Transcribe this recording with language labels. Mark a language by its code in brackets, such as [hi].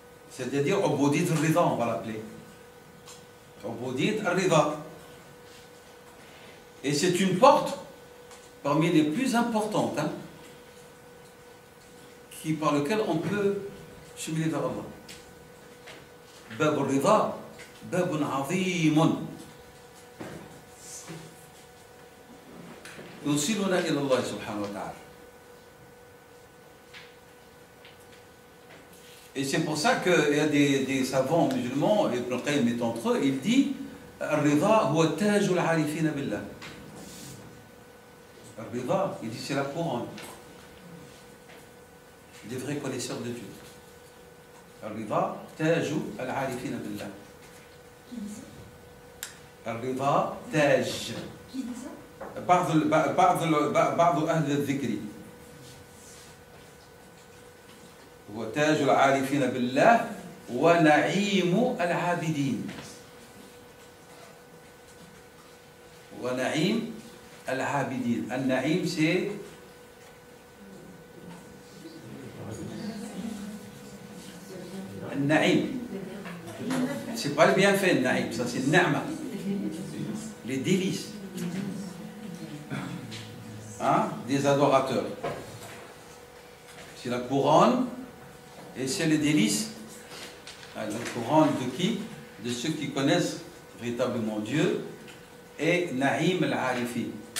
[fr] C'est-à-dire Ubudiyya al-Rida, on va l'appeler. Ubudiyya al-Rida. Et c'est une porte parmi les plus importantes, hein, par lequel on peut cheminer vers Allah. [ar] باب الرضا باب عظيم يوصلنا إلى الله سبحانه وتعالى. [fr] Et c'est pour ça qu'il y a des savants musulmans, et Ibn Qayyim est entre eux, il dit [ar] الرضا هو تاج العارفين بالله. [fr] الرضا, il dit c'est la couronne des vrais connaisseurs de Dieu. [ar] الرضا تاج العارفين بالله. الرضا تاج. بعض أهل الذكر هو تاج العارفين بالله ونعيم العابدين. ونعيم العابدين. النعيم [fr] c'est [ar] النعيم. [fr] C'est pas le bienfait, le naïm, ça c'est le na'ma. Les délices. Hein, des adorateurs. C'est la couronne et c'est les délices. La couronne de qui? De ceux qui connaissent véritablement Dieu et Naïm al-Arifi.